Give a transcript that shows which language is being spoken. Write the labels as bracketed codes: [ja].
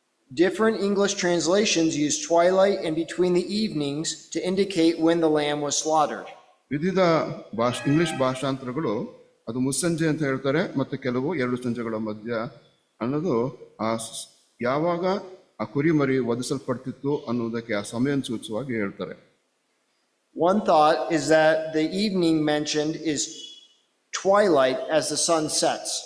[en] Different English translations use twilight and between the evenings to indicate when the lamb was slaughtered. [kn] ವಿವಿಧ English ಭಾಷಾಂತರಗಳು ಅದು ಮುಸ್ಸಂಜೆ ಅಂತ ಹೇಳ್ತಾರೆ, ಮತ್ತೆ ಕೆಲವು 2 ಸಂಜೆಗಳ ಮಧ್ಯ ಅನ್ನೋದು ಯಾವಾಗ ಆ ಕುರಿಮರಿ ವಧಿಸಲ್ಪಡ್ತಿತ್ತು ಅನ್ನೋದಕ್ಕೆ ಆ ಸಮಯವನ್ನು ಸೂಚಿಸುವಾಗಿ ಹೇಳ್ತಾರೆ. [en] One thought is that the evening mentioned is twilight as the sun sets.